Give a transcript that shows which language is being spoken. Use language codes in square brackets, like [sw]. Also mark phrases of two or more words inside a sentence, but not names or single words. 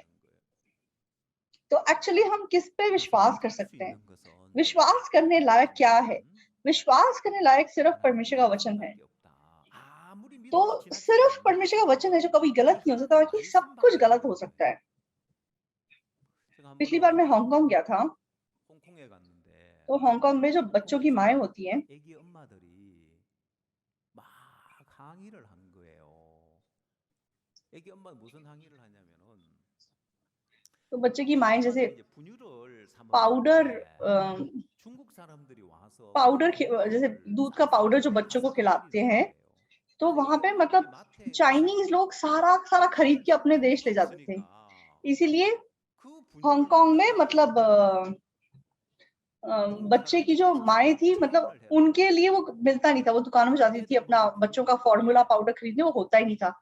[hi] तो एक्चुअली हम किस पे विश्वास कर सकते हैं? विश्वास करने लायक क्या है? विश्वास करने लायक सिर्फ परमेश्वर का वचन है। तो सिर्फ परमेश्वर का वचन है जो कभी गलत नहीं हो सकता, बाकी सब कुछ गलत हो सकता है। पिछली बार मैं हांगकांग गया था, [ko] 홍콩에 갔는데 [hi] तो हांगकांग में जो बच्चों की माएँ होती हैं, [ko] 애기 엄마들이 막 항의를 한 거예요. 애기 엄마 무슨 항의를 하냐면은 [hi] तो बच्चे की माएँ जैसे [ko] 엄마들이 이제 분유를 사 [hi] पाउडर [ko] 먹는데 중국 सार람들이 와서 [hi] पाउडर जैसे दूध का पाउडर जो बच्चों को खिलाते हैं, तो वहां पे मतलब चाइनीज लोग सारा सारा खरीद के अपने देश ले जाते थे। इसीलिए हांगकांग में मतलब बच्चे की जो माएँ थी, मतलब उनके लिए वो मिलता नहीं था, वो दुकानों में जाती थी अपना बच्चों का [en] formula powder [hi] खरीदने, वो होता ही नहीं था।